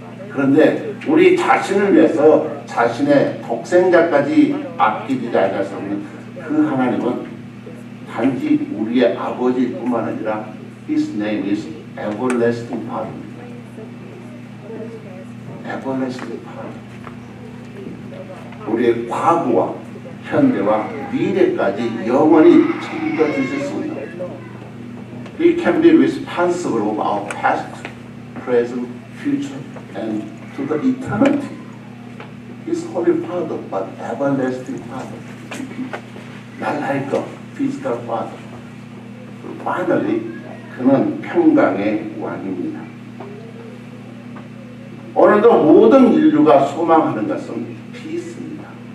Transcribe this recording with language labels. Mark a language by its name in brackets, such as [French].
[Korean] 그런데 우리 자신을 위해서 자신의 독생자까지 아끼지 않아서는 그 하나님은 단지 우리의 아버지일 뿐만 아니라 [English] His name is Everlasting Father [Korean] 입니다. [English] Everlasting Father. [Korean] 우리의 과거와 현대와 미래까지 영원히 책임져 주실 수 있는, [English] We can be responsible of our past, present, future, and to the eternity. His Holy Father, but everlasting Father. Not like a physical Father. [Korean] Finally, 그는 평강의 왕입니다. 오늘도 모든 인류가 소망하는 것은 peace입니다.